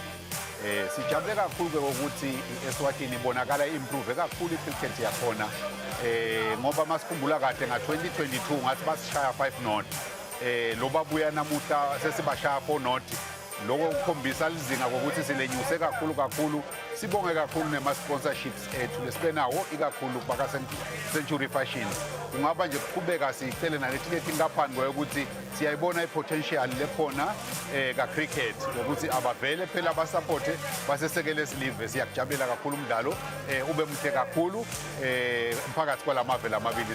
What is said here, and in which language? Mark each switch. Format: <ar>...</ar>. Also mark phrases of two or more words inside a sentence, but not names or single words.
<ss>Sijabule kakhulu-ke ukuthi eSwatini ibonakala improve kakhulu i-cricket yakhona ngoba masikhumbula kahle nga-2022 ngathi basishaya 5-0 lo babuya namuhla sesibashaya 4-0 loko kukhombisa lizinga kokuthi silenyuse kakhulu sibonge kakhulu nema-sponsorships ethu lesibenawo ikakhulu baka-Century Fashions. Kungaba nje kuqhubeka sicele nalethileti inkampani ngokuthi siyayibona i-potential lekhona ka-cricket ngokuthi abavele phela basapothe basesekele silive. Siyakujabulela kakhulu umdlalo ube mhle kakhulu phakathi kwalamavele amabili.</ss>